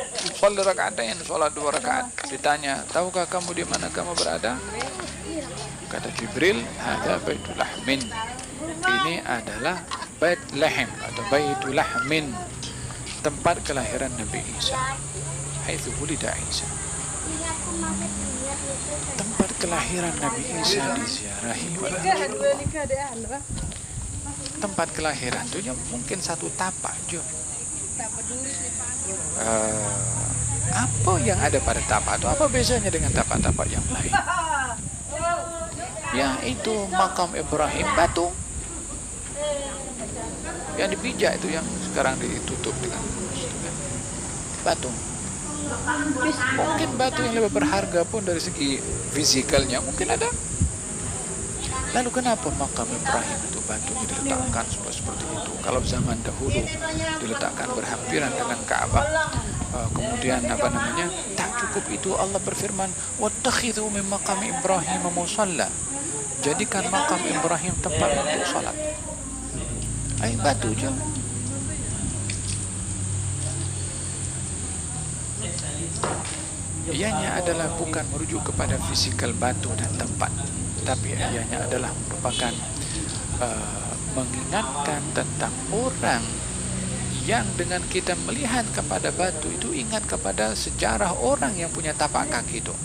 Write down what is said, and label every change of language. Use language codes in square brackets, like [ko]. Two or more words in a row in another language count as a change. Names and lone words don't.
[ar] صلّ ركعتين, [ms] salat 2 rakaat. Ditanya, tahukah kamu di mana kamu berada? Kata Jibril, [ar] هذا بيت لحم. [ms] Ini adalah Bait Lahm atau Baitul Lahmin, tempat kelahiran Nabi Isa. [ar] حيث ولد عيسى. [ms] Tempat kelahiran Nabi Isa diziarahi oleh Rasulullah. Tempat kelahiran itu mungkin satu tapak je. Apa yang ada pada tapak itu? Apa bezanya dengan tapak-tapak yang lain? Yaitu makam Ibrahim, batu yang dipijak itu, yang sekarang ditutup dengan batu. Mungkin batu yang lebih berharga pun dari segi fisikalnya mungkin ada. Lalu kenapa makam Ibrahim itu batunya diletakkan seperti itu? Kalau zaman dahulu diletakkan berhampiran dengan Ka'bah, kemudian apa namanya? Tak cukup itu, Allah berfirman, [ar] "واتخذوا من مقام إبراهيم مصلى." [ms] Jadikan makam Ibrahim tempat untuk salat. Batu je. Ianya adalah bukan merujuk kepada fisikal batu dan tempat, tapi ianya adalah merupakan mengingatkan tentang orang yang dengan kita melihat kepada batu itu ingat kepada sejarah orang yang punya tapak kaki itu.